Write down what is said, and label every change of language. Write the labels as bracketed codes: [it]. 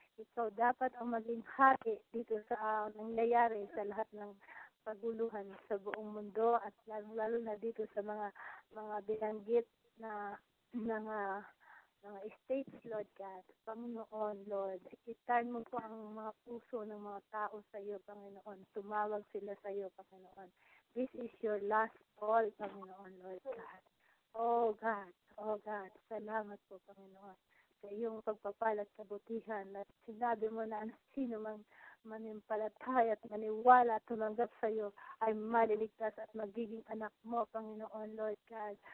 [tl] Ikaw dapat ang maging hari dito sa nangyayari sa lahat ng paguluhan sa buong mundo at lalo na dito sa mga binanggit na mga states, Lord God. Panginoon, Lord, iturn mo po ang mga puso ng mga tao sa iyo, Panginoon. Tumawag sila sa iyo, Panginoon. [en] This is your last call, Panginoon, Lord God. [tl] Oh God, salamat po, Panginoon, sa iyong pagpapalat kabutihan at sinabi mo na ang sino mang manimpalataya at maniwala at tumanggap sa iyo ay maliligtas at magiging anak mo, Panginoon, Lord God.